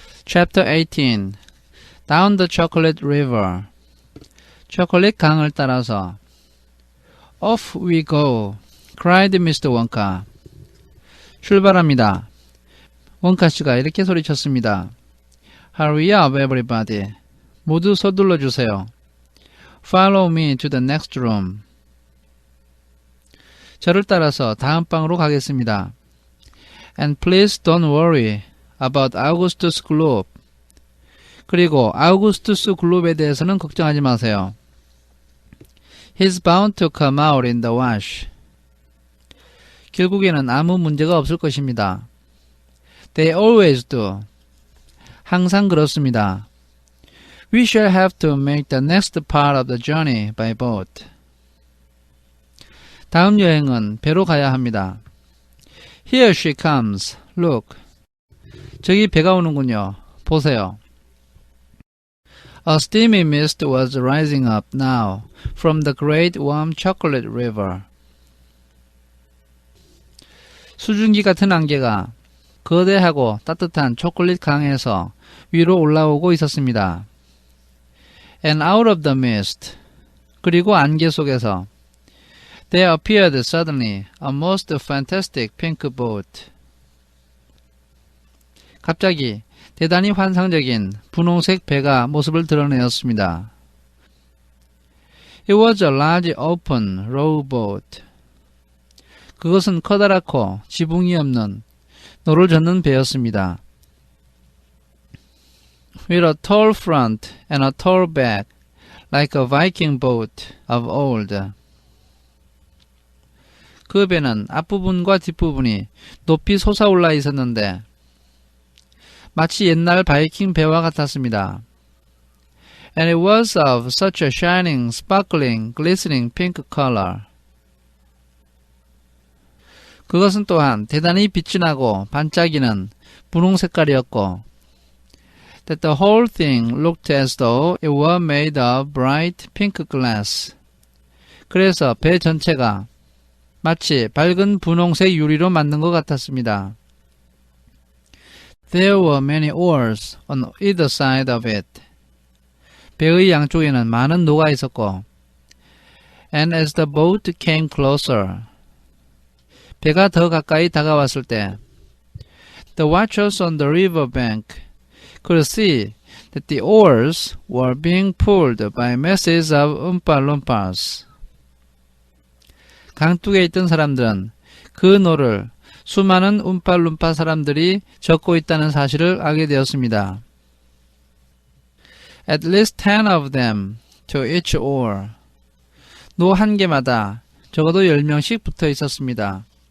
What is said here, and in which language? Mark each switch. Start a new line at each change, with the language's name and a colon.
English: Chapter 18 Down the Chocolate River
Korean: 초콜릿 강을 따라서
English: Off we go, cried Mr.
Korean: Wonka. 출발합니다. 원카 씨가 이렇게 소리쳤습니다.
English: Hurry up, everybody.
Korean: 모두 서둘러 주세요.
English: Follow me to the next room.
Korean: 저를 따라서 다음 방으로 가겠습니다.
English: And please don't worry about Augustus Gloop.
Korean: 그리고 아우구스투스 글롭에 대해서는 걱정하지 마세요.
English: He's bound to come out in the wash.
Korean: 결국에는 아무 문제가 없을 것입니다.
English: They always do.
Korean: 항상 그렇습니다.
English: We shall have to make the next part of the journey by boat.
Korean: 다음 여행은 배로 가야 합니다.
English: Here she comes. Look.
Korean: 저기 배가 오는군요. 보세요.
English: A steamy mist was rising up now from the great warm chocolate river.
Korean: 수증기 같은 안개가 거대하고 따뜻한 초콜릿 강에서 위로 올라오고 있었습니다.
English: And out of the mist,
Korean: 그리고 안개 속에서
English: there appeared suddenly a most fantastic pink boat.
Korean: 갑자기 대단히 환상적인 분홍색 배가 모습을 드러내었습니다.
English: It was a large open rowboat.
Korean: 그것은 커다랗고 지붕이 없는 노를 젓는 배였습니다.
English: With a tall front and a tall back, like a Viking boat of old.
Korean: 그 배는 앞부분과 뒷부분이 높이 솟아올라 있었는데 마치 옛날 바이킹 배와 같았습니다.
English: And it was of such a shining, sparkling, glistening pink color.
Korean: 그것은 또한 대단히 빛이 나고 반짝이는 분홍 색깔이었고
English: that the whole thing looked as though it were made of bright pink glass.
Korean: 그래서 배 전체가 마치 밝은 분홍색 유리로 만든 것 같았습니다.
English: There were many oars on either side of it.
Korean: 배의 양쪽에는 많은 노가 있었고
English: And as the boat came closer,
Korean: 배가 더 가까이 다가왔을 때
English: The watchers on the river bank could see that the oars were being pulled by masses of Oompa Loompas.
Korean: 강둑에 있던 사람들은 그 노를 수많은 움팔룸파 사람들이 젓고 있다는 사실을 알게 되었습니다.
English: At least 10 of them to each oar.
Korean: 노 한 개마다 적어도 10명씩 붙어 있었습니다.